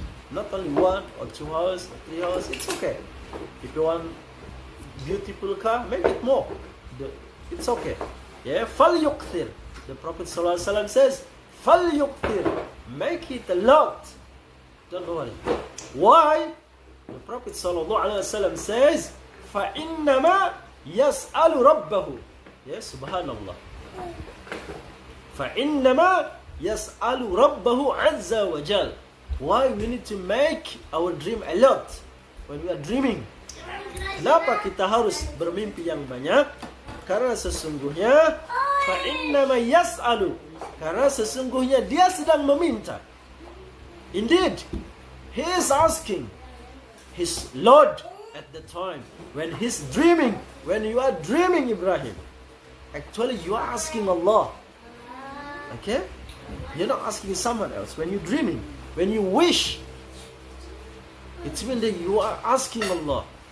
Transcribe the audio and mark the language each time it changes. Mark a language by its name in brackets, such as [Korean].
[English] Not only 1 or 2 hours or 3 hours. It's okay. If you want beautiful car, make it more. It's okay. Yeah. فَلْيُكْثِرْ. The Prophet ﷺ says, فَلْيُكْثِرْ. Make it a lot. Don't worry. Why? The Prophet ﷺ says, [Arabic] فَإِنَّمَا يَسْأَلُ رَبَّهُ. Yes, subhanallah. فَإِنَّمَا يَسْأَلُ رَبَّهُ عَزَّ وَجَلَ. [English] Why we need to make our dream a lot when we are dreaming? [Indonesian] Kenapa kita harus bermimpi yang banyak? Karena sesungguhnya [Arabic] فَإِنَّمَا يَسْأَلُ. [Indonesian] Karena sesungguhnya dia sedang meminta. [English] Indeed, he is asking his Lord at the time when he's dreaming. When you are dreaming, Ibrahim, actually you are asking Allah. Okay? You're not asking someone else. When you're dreaming, when you wish, it means that you are asking Allah.